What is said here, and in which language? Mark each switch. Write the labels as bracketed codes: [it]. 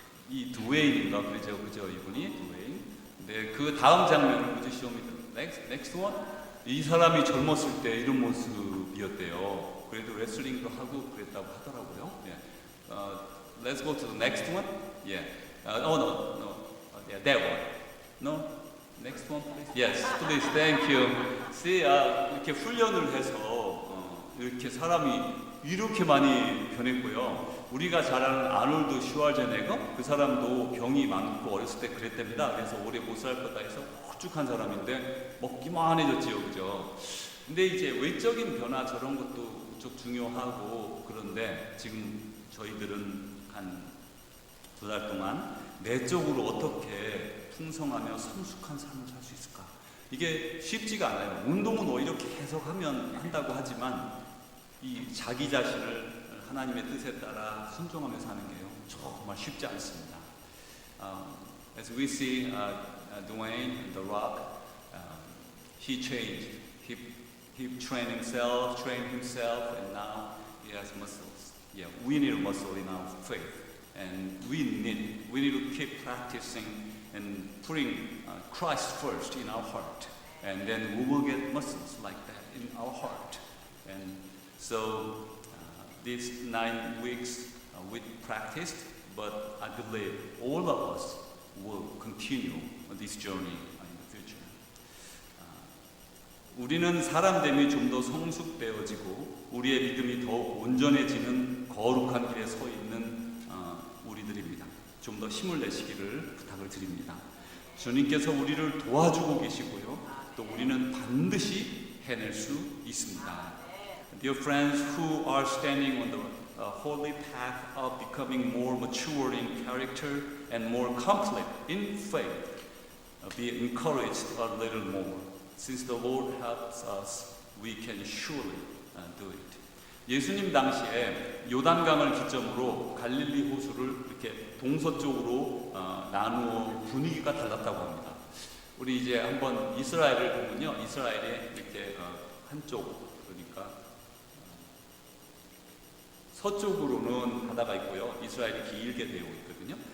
[ko] 이 드웨인인가 그죠 이분이 드웨인. 네, 그 다음 장면을 [en] Would you show me the next one? [ko] 이 사람이 젊었을 때 이런 모습이었대요. 그래도 레슬링도 하고 그랬다고 하더라고요. 네. [en] Let's go to the next one. Yeah. No. Yeah, that one. No. Next one, please. Yes, please. Thank you. [ko] See, 이렇게 훈련을 해서 이렇게 사람이 이렇게 많이 변했고요. 우리가 잘 아는 아놀드 슈왈제네거 그 사람도 병이 많고 어렸을 때 그랬답니다. 그래서 오래 못 살 거다 해서 홀쭉한 사람인데 먹기만 해졌지요, 그죠? 근데 이제 외적인 변화 저런 것도 무척 중요하고 그런데 지금 저희들은 한 2달 동안 내적으로 어떻게 풍성하며 성숙한 삶을 살 수 있을까? 이게 쉽지가 않아요. 운동은 오히려 계속 한다고 하지만 이 자기 자신을 하나님의 뜻에 따라 순종하며 사는 게요 정말 쉽지 않습니다. [en] As we see Dwayne The Rock, he changed. He trained himself, and now he has muscles. Yeah, we need a muscle in our faith, and we need to keep practicing and putting Christ first in our heart, and then we will get muscles like that in our heart. And so these 9 weeks we practiced, but I believe all of us will continue this journey in the future. [ko] 우리는 사람됨이 좀 더 성숙되어지고 우리의 믿음이 더욱 온전해지는 거룩한 길에 서 있는 우리들입니다. 좀 더 힘을 내시기를 부탁을 드립니다. 주님께서 우리를 도와주고 계시고요. 또 우리는 반드시 해낼 수 있습니다. [en] Dear friends who are standing on the holy path of becoming more mature in character and more complete in faith, be encouraged a little more. Since the Lord helps us, we can surely do it. [ko] 예수님 당시에 요단강을 기점으로 갈릴리 호수를 이렇게 동서쪽으로 나누어 분위기가 달랐다고 합니다. 우리 이제 한번 이스라엘을 보면요, 이스라엘에 이렇게 한쪽 그러니까 서쪽으로는 바다가 있고요, 이스라엘이 길게 되어 있거든요.